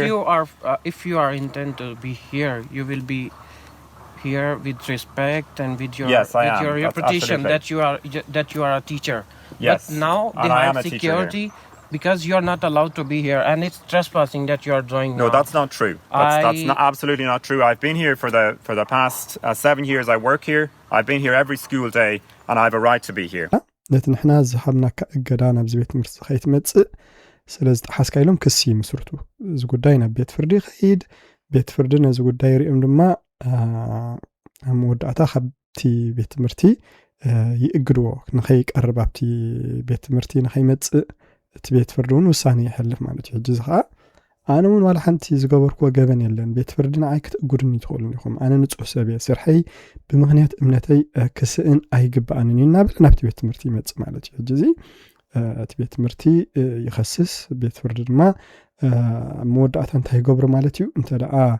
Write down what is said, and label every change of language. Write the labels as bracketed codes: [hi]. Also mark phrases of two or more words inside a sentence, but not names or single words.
[en] If you are intended to be here, you will be here with respect and with your reputation that you are a teacher. Yes. But now they have security because you are not allowed to be here, and it's trespassing that you are doing. No, that's not true. That's absolutely not true. I've been here for the past 7 years. I work here. I've been here every school day, and I have a right to be here. [ti] ነቲ ንሕና ዝሃብናካ እገዳ ናብዚ ቤት ትምህርቲ ከይትመጽእ ስለ ዝጠሓስካ ኢሎም ክሲ ይምስርቱ እዚ ጉዳይ ናብ ቤት ፍርዲ ይኸይድ ቤት ፍርዲ ነዚ ጉዳይ ሪኦም ድማ ኣብ መወዳእታ ካብቲ ቤት ትምህርቲ ይእግድዎ ንኸይቀርብ ኣብቲ ቤት ትምህርቲ ንኸይመጽእ እቲ ቤት ፍርዲ እውን ውሳነ ይሕልፍ ማለት እዩ ሕጂ እዚ ከዓ ኣነ እውን ዋላ ሓንቲ ዝገበርክዎ ገበን የለን ቤት ፍርድን ኣይ ክትእጉድኒ ትኽእሉን ኢኹም ኣነ ንጹህ ሰብ እየ ስርሐይ ብምኽንያት እምነተይ ክስእን ኣይግባኣንን እናብል ናብቲ ቤት ትምህርቲ ይመጽእ ማለት እዩ ሕጂ እዚ እቲ ቤት ትምህርቲ ይኸስስ ቤት ፍርዲ ድማ መወዳእታ እንታይ ይገብሮ ማለት እዩ እንተ ደኣ